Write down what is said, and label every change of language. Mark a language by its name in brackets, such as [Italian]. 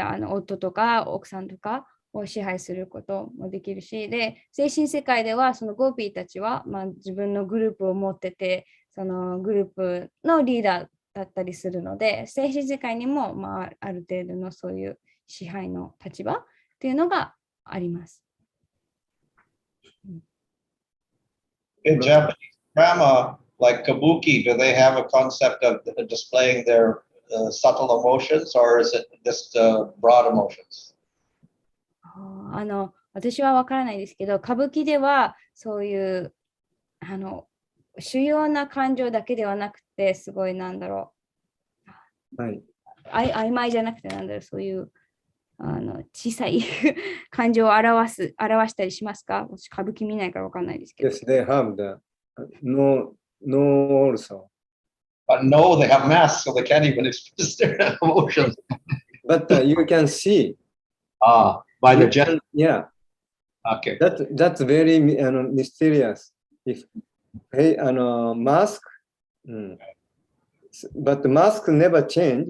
[Japanese] 夫とか奥さんとかを支配することもできるし、で、精神世界ではそのゴーピーたちは、自分のグループを持ってて、そのグループのリーダーだったりするので、精神世界にも、ある程度のそういう支配の立場っていうのがあります。 [English] In Japanese drama, like kabuki, do they have a concept of displaying their subtle emotions, or is it just broad emotions? [Japanese] 私は分からないですけど、歌舞伎ではそういう主要な感情だけではなくて、すごいなんだろう、はい、曖昧じゃなくてなんだろう、そういう小さい感情を表したりしますか？私歌舞伎見ないから分かんないですけど。 [English] Yes, they have the no also. No, they have masks, so they can't even express their emotions. But you can see. By the gesture. Yeah. Okay. That's very mysterious. If mask, but the mask never change.